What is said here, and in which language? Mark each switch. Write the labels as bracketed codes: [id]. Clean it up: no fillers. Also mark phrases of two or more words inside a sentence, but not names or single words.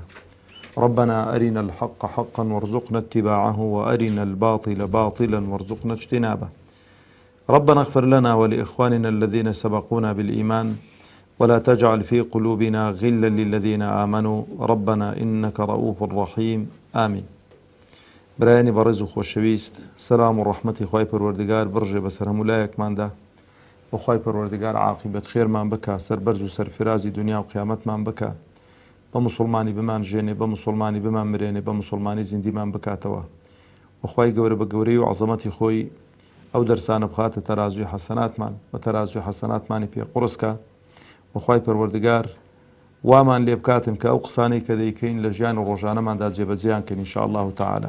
[ar] ربنا أرنا الحق حقا وارزقنا اتباعه، وأرنا الباطل باطلا وارزقنا اجتنابه. ربنا اغفر لنا ولإخواننا الذين سبقونا بالإيمان، ولا تجعل في قلوبنا غلا للذين آمنوا ربنا إنك رؤوف رحيم. آمين. [ckb] برایانی بەڕێز و خۆشەویست، سەلام و ڕەحمەتی خوای پەروەردگار بڕژێ بەسەر هەموو لایەکماندا، و خوای پەروەردگار عاقبەت خێرمان بکە، سەربەرز و سەرفرازی دنیا و قیامەتمان بکە، بە موسڵمانی بمان ژێنێ، بە موسڵمانی بمان مرێنێ، بە موسڵمانی زیندیمان بکاتەوە، و خوای گەورە بە گەورەی و عەزەمەتی خۆی ئەو دەرسانە بخاتە تەرازوی حەسەناتمان، و تەرازوی حەسەناتمانی پێ قورسکە، و خوای پەروەردگار وامان لێ بکاتن کە ئەو قسانەی کە دەیکەین لە ژیان و ڕۆژانەماندا جێبەجێیان کەین [ar] ئینشا الله تعالی.